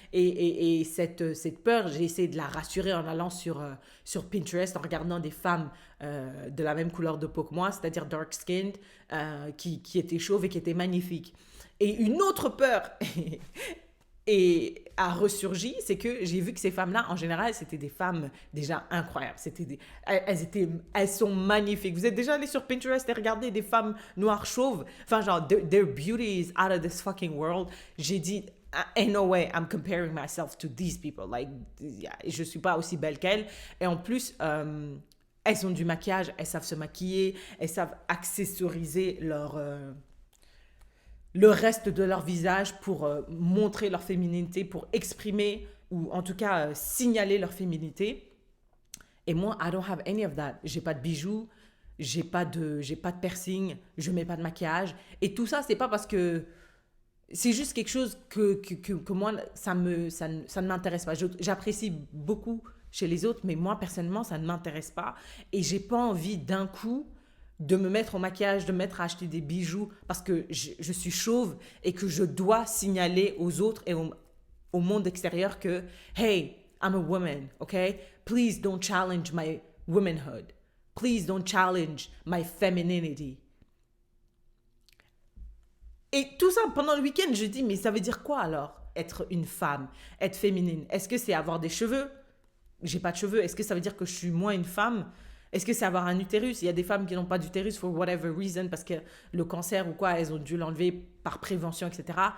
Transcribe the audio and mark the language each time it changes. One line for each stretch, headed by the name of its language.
French: Et cette peur, j'ai essayé de la rassurer en allant sur Pinterest, en regardant des femmes de la même couleur de peau que moi, c'est-à-dire dark-skinned, qui étaient chauves et qui étaient magnifiques. Et une autre peur et a ressurgi, c'est que j'ai vu que ces femmes-là, en général, c'était des femmes déjà incroyables. Elles sont magnifiques. Vous êtes déjà allé sur Pinterest et regardé des femmes noires chauves? Enfin, genre,
English: their beauty is out of this fucking world.
French: J'ai dit,
English: ain't no way I'm comparing myself to these people. Like, yeah,
French: je suis pas aussi belle qu'elles. Et en plus, elles ont du maquillage, elles savent se maquiller, elles savent accessoriser le reste de leur visage pour montrer leur féminité, pour exprimer ou en tout cas signaler leur féminité. Et moi,
English: I don't have any of that.
French: J'ai pas de bijoux, j'ai pas de piercing, je mets pas de maquillage. Et tout ça, c'est pas parce que c'est juste quelque chose que moi, ça ne m'intéresse pas. J'apprécie beaucoup chez les autres, mais moi, personnellement, ça ne m'intéresse pas. Et j'ai pas envie d'un coup de me mettre au maquillage, de me mettre à acheter des bijoux parce que je suis chauve et que je dois signaler aux autres et au monde extérieur que
English: hey, I'm a woman, okay? Please don't challenge my womanhood. Please don't challenge my femininity.
French: Et tout ça, pendant le week-end, je dis, mais ça veut dire quoi alors, être une femme, être féminine? Est-ce que c'est avoir des cheveux? J'ai pas de cheveux. Est-ce que ça veut dire que je suis moins une femme? Est-ce que c'est avoir un utérus? Il y a des femmes qui n'ont pas d'utérus
English: for whatever reason,
French: parce que le cancer ou quoi, elles ont dû l'enlever par prévention, etc.